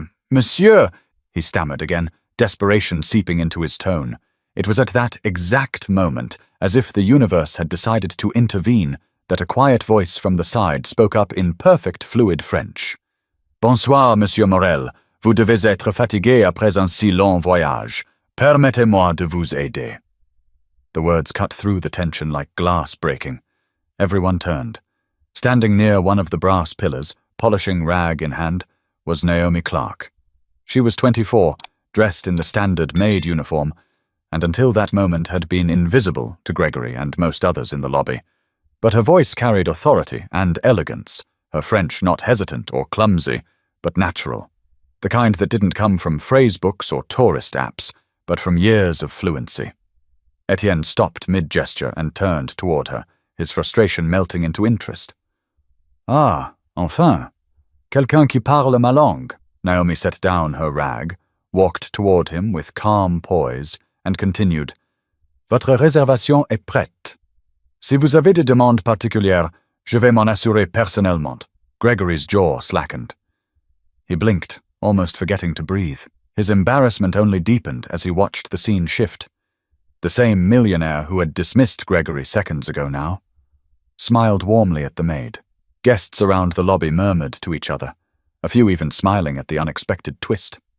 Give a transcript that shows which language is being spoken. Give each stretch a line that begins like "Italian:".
English: Monsieur," he stammered again, desperation seeping into his tone. It was at that exact moment, as if the universe had decided to intervene, that a quiet voice from the side spoke up in perfect fluid French.
French: "Bonsoir, Monsieur Morel. Vous devez être fatigué après un si long voyage. Permettez-moi de vous aider."
English: The words cut through the tension like glass breaking. Everyone turned. Standing near one of the brass pillars, polishing rag in hand, was Naomi Clark. She was 24, dressed in the standard Maid uniform, and until that moment had been invisible to Gregory and most others in the lobby. But her voice carried authority and elegance, her French not hesitant or clumsy, but natural. The kind that didn't come from phrasebooks or tourist apps, but from years of fluency. Etienne stopped mid-gesture and turned toward her, his frustration melting into interest.
French: "Ah, enfin. Quelqu'un qui parle ma langue."
English: Naomi set down her rag, walked toward him with calm poise, and continued,
French: "Votre réservation est prête. Si vous avez des demandes particulières, je vais m'en assurer personnellement."
English: Gregory's jaw slackened. He blinked, almost forgetting to breathe. His embarrassment only deepened as he watched the scene shift. The same millionaire who had dismissed Gregory seconds ago now smiled warmly at the maid. Guests around the lobby murmured to each other, a few even smiling at the unexpected twist.